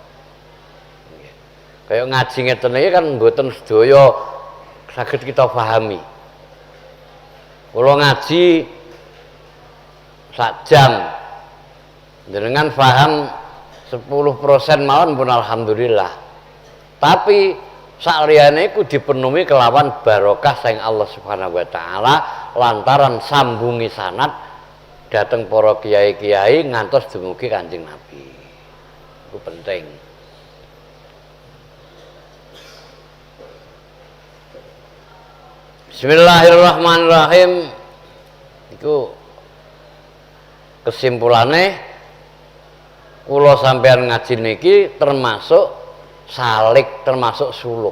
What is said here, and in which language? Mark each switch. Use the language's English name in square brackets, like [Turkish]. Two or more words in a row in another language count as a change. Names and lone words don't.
[Javanese] Kayak ngaji ngeten iki kan mboten sedaya saged kita pahami. Kula ngaji sak jam jenengan paham 10% mawon pun alhamdulillah. Tapi sakliyane iku dipenuhi kelawan barokah saing Allah [Arabic] سبحانه وتعالى [Javanese] lantaran sambungi sanad dhateng para kiai-kiai ngantos dumugi Kanjeng Nabi. Iku penting. [Arabic] Bismillahirrahmanirrahim. [Javanese] Iku kesimpulannya kula sampean ngaji niki termasuk salik, termasuk suluk.